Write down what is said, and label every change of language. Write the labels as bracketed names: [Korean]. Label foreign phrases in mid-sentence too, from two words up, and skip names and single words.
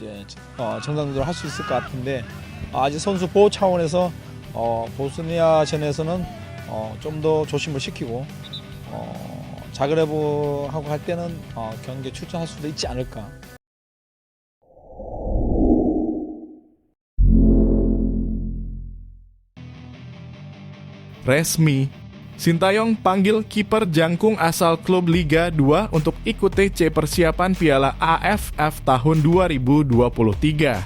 [Korean] 이제 정상적으로 할 수 있을 것 같은데 아직 선수 보호 차원에서 보스니아전에서는 좀 더 조심을 시키고 자그레브하고 할 때는 경기에 출전할 수도 있지 않을까. [Indonesian] Resmi, Sintayong panggil kiper jangkung asal klub Liga 2 untuk ikut TC persiapan Piala AFF tahun 2023.